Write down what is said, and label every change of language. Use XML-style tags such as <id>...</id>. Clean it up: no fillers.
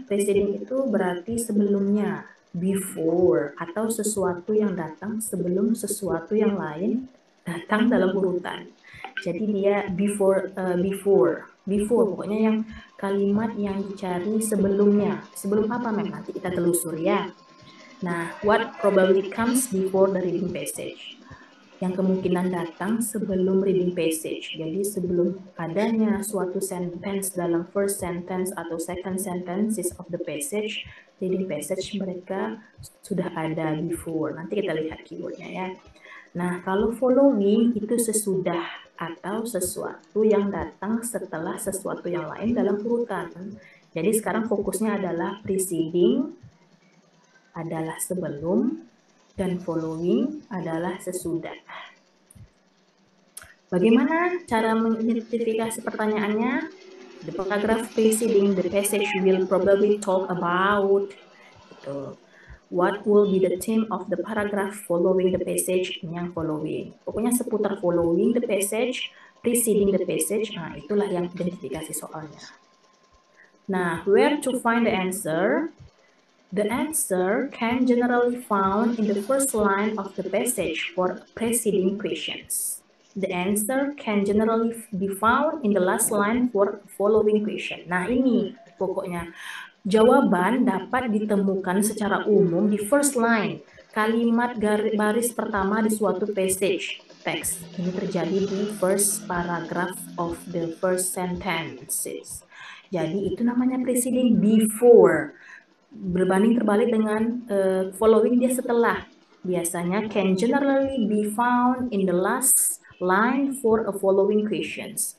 <id>Preceding itu berarti sebelumnya, before, atau sesuatu yang datang sebelum sesuatu yang lain datang dalam urutan. Jadi dia before pokoknya yang kalimat yang dicari sebelumnya. Sebelum apa memang nanti kita telusuri ya.</id> <en>Nah, what probably comes before the reading passage?</en> <id>Yang kemungkinan datang sebelum reading passage. Jadi sebelum adanya suatu sentence dalam first sentence atau second sentences of the passage, reading passage mereka sudah ada before. Nanti kita lihat keywordnya ya. Nah, kalau following itu sesudah atau sesuatu yang datang setelah sesuatu yang lain dalam urutan. Jadi sekarang fokusnya adalah preceding adalah sebelum dan following adalah sesudah. Bagaimana cara mengidentifikasi pertanyaannya?</id> <en>The paragraph preceding the passage will probably talk about what will be the theme of the paragraph following the passage, yang following.</en> <id>Pokoknya seputar</id> <en>following the passage, preceding the passage,</en> <id>nah itulah yang identifikasi soalnya.</id> <en>Nah, where to find the answer? The answer can generally found in the first line of the passage for preceding questions. The answer can generally be found in the last line for following question.</en> <id>Nah ini pokoknya, jawaban dapat ditemukan secara umum di first line, kalimat baris pertama di suatu passage text. Ini terjadi di</id> <en>first paragraph of the first sentences.</en> <id>Jadi itu namanya preceding, before. Berbanding terbalik dengan following, dia setelah. Biasanya</id> <en>can generally be found in the last line for a following questions.</en>